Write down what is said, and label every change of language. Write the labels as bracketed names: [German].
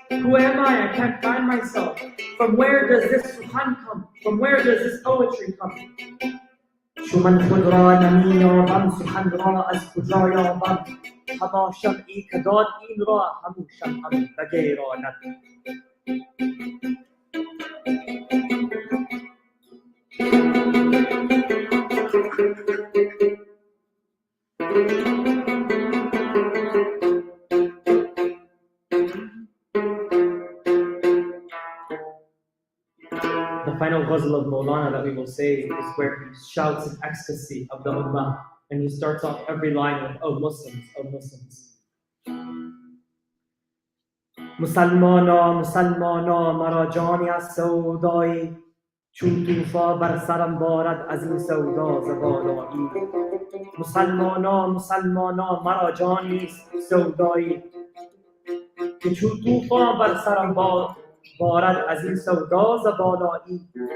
[English] Who am I? I can't find myself. From where does this sukhan come? From where does this poetry come? [Persian] چو من خود را نمی یابم سخن را از کجا یابم. هما شمعی که داد این را همون شمعم بگیراند. [English] The final ghazal of Maulana that we will say is where he shouts in ecstasy of the ummah, and he starts off every line with, "Oh Muslims, oh Muslims." [Persian] مسلمانا مرا جانی از سودایی چون توفا بر سرم بارد از این سودا ز بالایی. مسلمانا مرا جانی سودایی که چون توفا بر سرم بارد از این سودا ز بالایی.